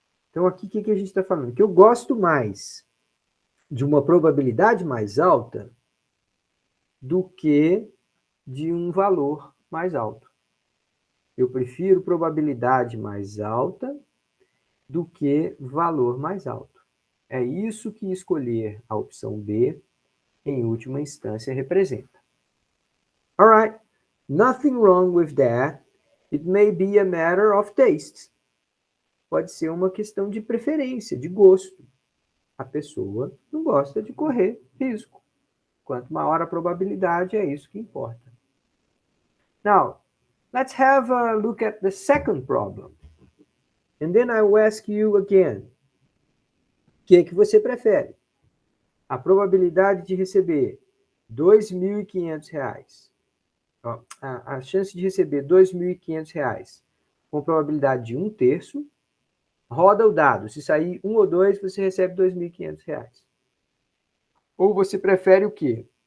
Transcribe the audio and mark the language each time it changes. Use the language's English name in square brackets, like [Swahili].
[Portuguese] Então, aqui, o que a gente está falando? Que eu gosto mais de uma probabilidade mais alta do que de um valor mais alto. Eu prefiro probabilidade mais alta do que valor mais alto. É isso que escolher a opção B, em última instância, representa. [English] Alright, nothing wrong with that. It may be a matter of taste. [Portuguese] Pode ser uma questão de preferência, de gosto. A pessoa não gosta de correr risco. Quanto maior a probabilidade, é isso que importa. [English] Now, let's have a look at the second problem. And then I will ask you again. [Portuguese] O que você prefere? A probabilidade de receber R$2.500. A chance de receber R$2.500 com probabilidade de 1/3. Roda o dado. Se sair 1 ou 2, você recebe R$2.500. Ou você prefere o quê?